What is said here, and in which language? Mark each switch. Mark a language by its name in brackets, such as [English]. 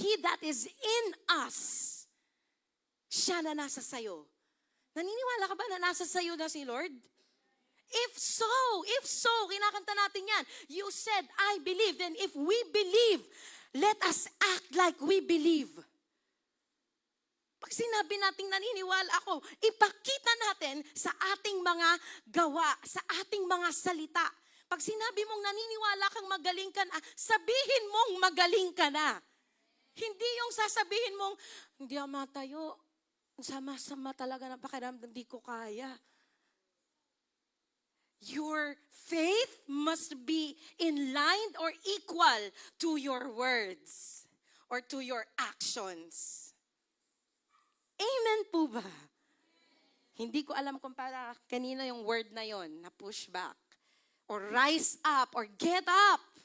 [English] He that is in us, [Filipino] siya na nasa sayo. Naniniwala ka ba na nasa sayo na si Lord? [English] If so, [Filipino] kinakanta natin yan. [English] You said, I believe. Then if we believe, let us act like we believe. [Filipino] Pag sinabi nating naniniwala ako, ipakita natin sa ating mga gawa, sa ating mga salita. Pag sinabi mong naniniwala kang magaling ka na, sabihin mong magaling ka na. Hindi yung sasabihin mong, hindi ako matayo, sama-sama talaga ng pakiramdam, hindi ko kaya. [English] Your faith must be in line or equal to your words or to your actions. [Filipino] Amen po ba? Hindi ko alam kung para kanina yung word na yon, na [English] push back or rise up or get up.